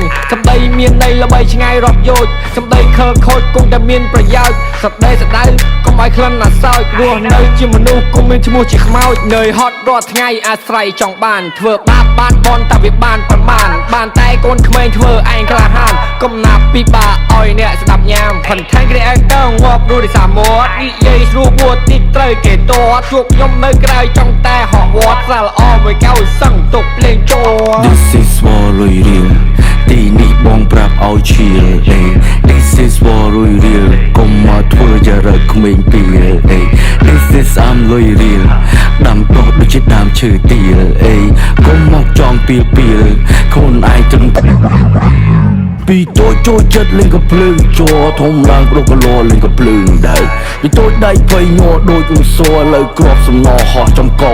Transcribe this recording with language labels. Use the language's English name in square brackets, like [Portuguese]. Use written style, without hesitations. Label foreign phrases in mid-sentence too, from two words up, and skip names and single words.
[Khmer] សម្ដីមានន័យល្បីឆ្ងាយរាប់យោជសម្ដីខើខូចគង់តែមានប្រយោជន៍សម្ដីស្ដៅកុំឲ្យក្លិនអាសោចរស់នៅជាមនុស្សគុំមានឈ្មោះជាខ្មោចនឿយហត់រាល់ថ្ងៃអាស្រ័យចង់បានធ្វើបាបបានបនតែវាបានប្រមាណបានតែកូនក្មេងធ្វើឯងក្លាហានកុំណាប់ពិបាកឲ្យអ្នកស្ដាប់ញ៉ាំផនថែងគ្រាអើងាប់រួចសាមាត់និយាយស្រួលពួតទីត្រូវគេតតជួបខ្ញុំនៅក្រៅចង់តែហក់វត្តសាល្អមួយកៅសឹងទុកភ្លេងចូល [English] This is war [Khmer] លុយរៀលទីនេះបងប្រាប់ឲ្យឈៀល [English] This is war [Khmer] លុយរៀលកុំមកធ្វើចរិតក្មេងពីល [English] This is [Khmer] លុយរៀលដាំដុះដូចជាដើមឈើទៀលកុំមកចង់ពីលខ្លួន ឯងត្រឹមពីតូចចូលចិត្តលេងកំភ្លើងជ័រធំឡើងប្រុសកលលេងកំភ្លើងដែរពីតូចដៃភ័យញ័រដូចឧសរលើក្របសំណហោះចំក